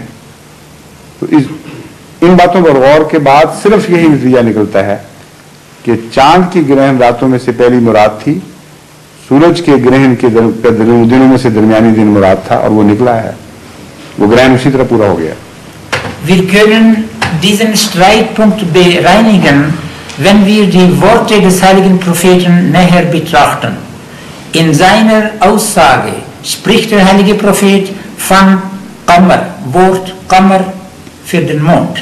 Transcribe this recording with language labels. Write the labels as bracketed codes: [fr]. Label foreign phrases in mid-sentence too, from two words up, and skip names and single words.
[ur] تو ان باتوں پر غور کے بعد صرف یہی نتیجہ نکلتا ہے کہ چاند کی گرہن راتوں میں سے پہلی مراد تھی، سورج کے گرہن کے دنوں میں سے درمیانی دن مراد تھا، اور وہ نکلا ہے، وہ گرہن اسی طرح پورا ہو گیا۔ [de] Wir können diesen Streitpunkt bereinigen, wenn wir die Worte des heiligen Propheten näher betrachten. In seiner Aussage spricht der heilige Prophet von Qamar, Wort Qamar für den Mond.